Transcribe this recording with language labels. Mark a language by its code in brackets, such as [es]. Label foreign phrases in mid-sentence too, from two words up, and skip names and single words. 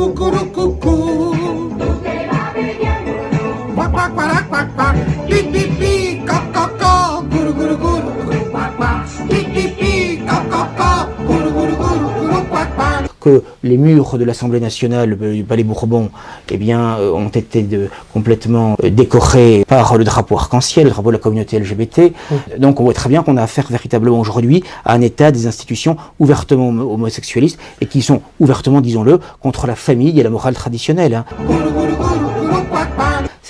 [it] tutte le mappe piangono, pipipì, co, guru guru guru, pipipì, co, guru guru guru, [fr] que les murs de l'Assemblée nationale du Palais Bourbon eh bien, ont été complètement décorés par le drapeau arc-en-ciel, le drapeau de la communauté LGBT. Donc on voit très bien qu'on a affaire véritablement aujourd'hui à un État, des institutions ouvertement homosexualistes et qui sont ouvertement, disons-le, contre la famille et la morale traditionnelle.